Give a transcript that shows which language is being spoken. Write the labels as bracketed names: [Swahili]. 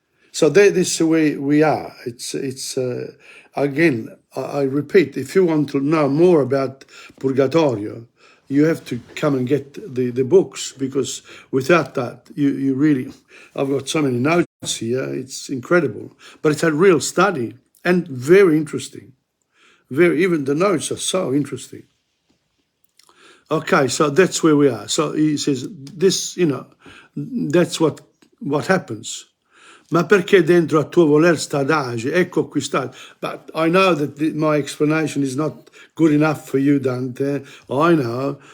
[English] So this is the way we are. It's again, I repeat, if you want to know more about Purgatorio, you have to come and get the books, because without that, you really, I've got so many notes here, it's incredible. But it's a real study and very interesting. Even the notes are so interesting. Okay, so that's where we are. So he says, this, that's what happens. [Italian] Ma perché dentro a tuo voler sta adagio? Ecco qui sta. [English] But I know that my explanation is not good enough for you, Dante. I know.